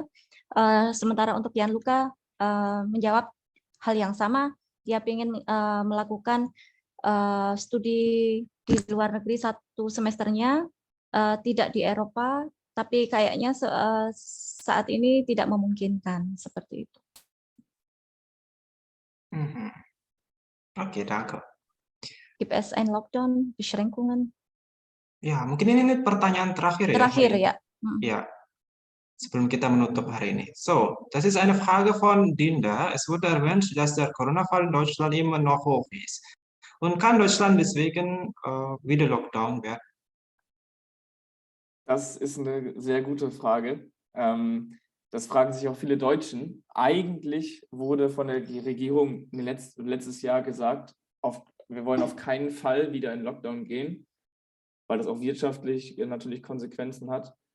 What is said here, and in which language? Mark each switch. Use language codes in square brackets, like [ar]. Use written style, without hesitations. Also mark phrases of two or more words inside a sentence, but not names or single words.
[id] Sementara untuk Gianluca menjawab hal yang sama, dia ingin melakukan studi di luar negeri 1 semesternya, tidak di Eropa, tapi kayaknya saat ini tidak memungkinkan seperti itu. Oke, [de] danke. Gibt es ein Lockdown, Beschränkungen? [id] Ya, mungkin ini pertanyaan terakhir ya. Terakhir ya. Ja, sebelum kita menutup hari ini. [de] So, das ist eine Frage von Dinda. Es wurde erwähnt, dass der Corona-Fall in Deutschland immer noch hoch ist. Und kann Deutschland deswegen wieder Lockdown werden? Das ist eine sehr gute Frage. Das fragen sich auch viele Deutschen. Eigentlich wurde von der Regierung letztes Jahr gesagt, wir wollen auf keinen Fall wieder in Lockdown gehen, weil das auch wirtschaftlich natürlich Konsequenzen hat.